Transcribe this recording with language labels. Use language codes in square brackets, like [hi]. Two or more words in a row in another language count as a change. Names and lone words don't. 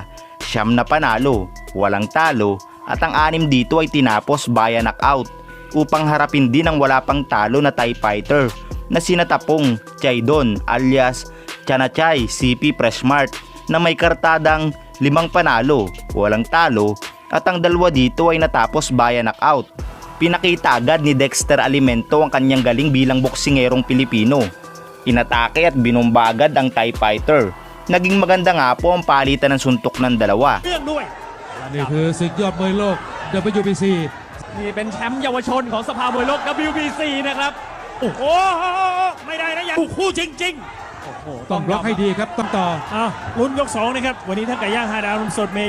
[tl] 9 na panalo, walang talo at ang 6 dito ay tinapos [en] via knockout [tl] upang harapin din ang wala pang talo na TIE Fighter na sinatapong Chaidon alias Chanachay CP Freshmart na may kartadang 5 panalo, walang talo at ang 2 dito ay natapos [en] via knockout. [tl] Pinakita agad ni Dexter Alimento ang kanyang galing bilang boksingerong Pilipino. Inatake at binomba agad ang TIE Fighter. Naging maganda nga po ang palitan ng suntok ng dalawa. [th] นี่คือศึกยอดมวยโลก WBC นี่เป็นแชมป์เยาวชนของสภามวยโลก WBC นะครับโอ้โหไม่ได้นะอย่างคู่จริงๆโอ้โห ต้องบล็อกให้ดีครับต้องต่อ เอาลุ้นยก2นะครับวันนี้ท่านไก่ย่าง5 ดาวนุ่มสดเมย์